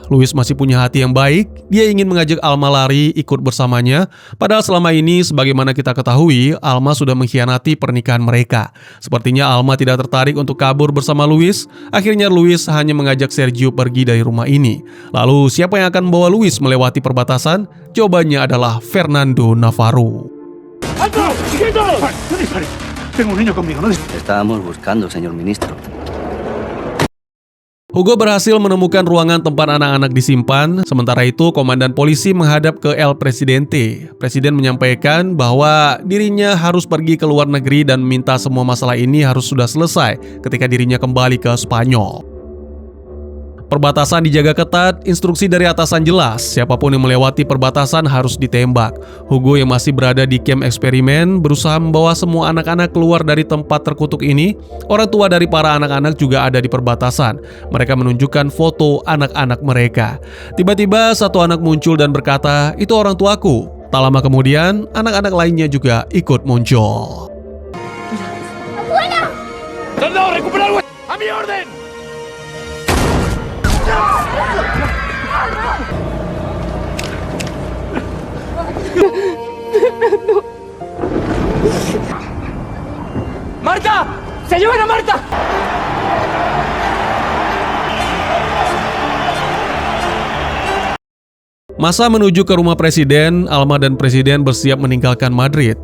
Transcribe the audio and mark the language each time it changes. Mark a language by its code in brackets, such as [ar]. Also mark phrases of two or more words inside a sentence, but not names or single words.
[id] Luis masih punya hati yang baik. Dia ingin mengajak Alma lari ikut bersamanya. Padahal selama ini, sebagaimana kita ketahui, Alma sudah mengkhianati pernikahan mereka. Sepertinya Alma tidak tertarik untuk kabur bersama Luis. Akhirnya Luis hanya mengajak Sergio pergi dari rumah ini. Lalu siapa yang akan membawa Luis melewati perbatasan? Jawabannya adalah Fernando Navarro. [es] ¡Alto! ¡Quieto! ¡No dispare! Tengo un niño conmigo, no dispare. Estábamos buscando, señor ministro. [id] Hugo berhasil menemukan ruangan tempat anak-anak disimpan. Sementara itu, komandan polisi menghadap ke El Presidente. Presiden menyampaikan bahwa dirinya harus pergi ke luar negeri dan minta semua masalah ini harus sudah selesai ketika dirinya kembali ke Spanyol. Perbatasan dijaga ketat, instruksi dari atasan jelas, siapapun yang melewati perbatasan harus ditembak. Hugo yang masih berada di camp eksperimen berusaha membawa semua anak-anak keluar dari tempat terkutuk ini. Orang tua dari para anak-anak juga ada di perbatasan. Mereka menunjukkan foto anak-anak mereka. Tiba-tiba satu anak muncul dan berkata, "Itu orang tuaku." Tak lama kemudian, anak-anak lainnya juga ikut muncul. [es] ¡Soldado, recuperar el ¡A mi orden! ¡Marta! ¡Se llevan a Marta! [id] Masa menuju ke rumah presiden, Alma dan presiden bersiap meninggalkan Madrid.